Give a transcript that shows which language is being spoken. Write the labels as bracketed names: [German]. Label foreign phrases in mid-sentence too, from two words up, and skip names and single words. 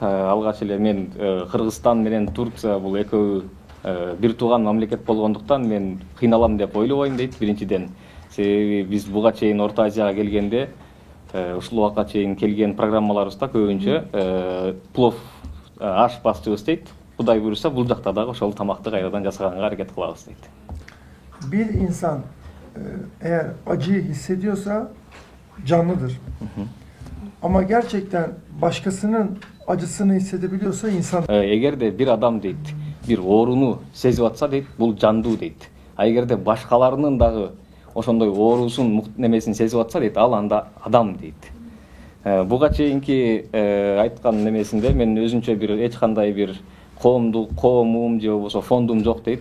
[Kyrgyz] Алгач эле мен Кыргызстан менен Турция бул экөө бир тууган мамлекет болгондуктан мен кыйналам деп ойлобойм дейт биринчиден. Себеби биз буга чейин Орто Азияга келгенде ушул убакка чейин келген программаларыбызда көбүнчө плов ашпазчыбыз дейт. Кудай буйруса бул жакта дагы ошол тамакты кайрадан жасаганга аракет кылабыз дейт. [Turkish] Bir insan eğer acıyı hissediyorsa canlıdır. Ama gerçekten başkasının acısını hissedebiliyorsa insan. [Kyrgyz] Эгерде бир адам дейт, бир ооруну сезип атса дейт, бул жандуу дейт. Эгерде башкаларынын дагы ошондой оорусун, немесин сезип атса дейт, ал анда адам дейт. Буга чейинки айткан немесинде мен өзүнчө бир эч кандай бир коомум же болбосо фондум жок дейт.